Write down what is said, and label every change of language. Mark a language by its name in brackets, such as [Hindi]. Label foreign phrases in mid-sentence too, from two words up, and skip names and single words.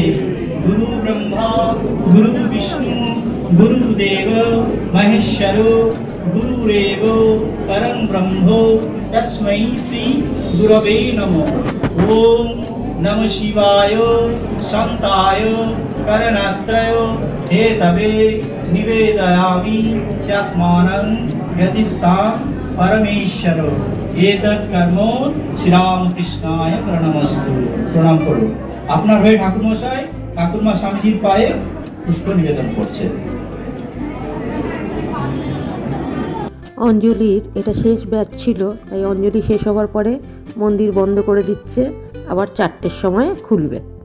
[Sanskrit] गुरु ब्रह्मा गुरु विष्णु गुरुदेव महेश्वरो गुरुरेव परं ब्रह्मो तस्मै श्री गुरवे नमः। ओम नमः शिवाय शांताय करणात्रय हेतवे निवेदयामि चात्मानं यतिस्तां परमेश्वर एतत् कर्म শ্রীরামকৃষ্ণায় প্রণামস্তু। [Bangla] প্রণাম করুন। আপনার হয়ে ঠাকুরমশাই ঠাকুরমা স্বামীজির পায়ে পুষ্প নিবেদন করছে। অঞ্জলির এটা শেষ ব্যাচ ছিল, তাই অঞ্জলি শেষ হওয়ার পরে মন্দির বন্ধ করে দিচ্ছে, আবার 4টের সময় খুলবে।